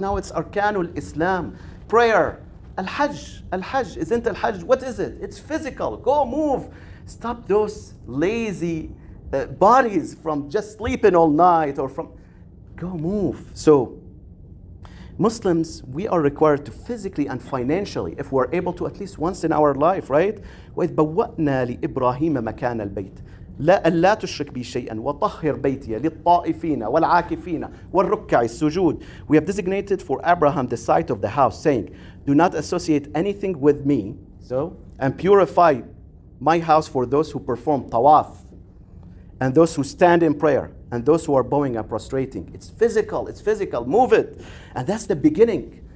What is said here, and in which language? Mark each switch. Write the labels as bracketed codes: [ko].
[en] Now it's Arkanul Islam. Prayer. Al-Hajj. Al-Hajj. Isn't Al-Hajj? What is it? It's physical. Go move. Stop those lazy bodies from just sleeping all night or from... Go move. So Muslims, we are required to physically and financially, if we're able to at least once in our life, right? [ar] وَإِذْ بَوَّأْنَا لِإِبْرَاهِيمَ مَكَانَ الْبَيْتِ لا تشرك بي شيئا وطهر بيتي للطائفين والعاكفين والركع السجود. [en] We have designated for Abraham the site of the house, saying, do not associate anything with me, and purify my house for those who perform tawaf, and those who stand in prayer, and those who are bowing and prostrating. It's physical, move it. And that's the beginning.